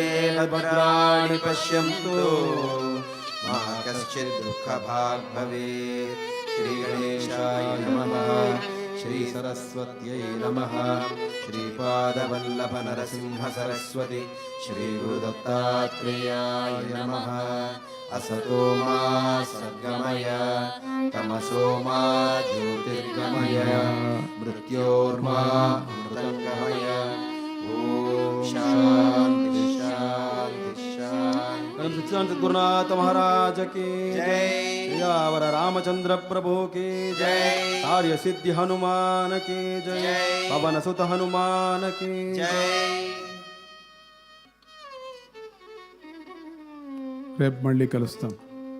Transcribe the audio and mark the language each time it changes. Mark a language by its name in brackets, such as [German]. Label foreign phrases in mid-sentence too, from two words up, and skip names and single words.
[Sanskrit] भद्राणि पश्यन्तु मा कश्चित् दुःखभाग् भवेत् श्री गणेशाय नमः श्री सरस्वत्यै नमः श्रीपादवल्लभ नरसिंह सरस्वती श्री गुरुदत्तात्रेयाय नमः असतो मा सद्गमय तमसो मा ज्योतिर्गमय मृत्योर्मा मृतङ्गमय ॐ शान्ति शान्ति शान्ति [Hindi] सच्चिदानंद गुरुनाथ महाराज की जय। सियावर रामचंद्र प्रभु की जय। कार्य सिद्धि हनुमान की जय जय। पवन सुत हनुमान की जय [Telugu] రేపు మళ్ళీ కలుస్తాం.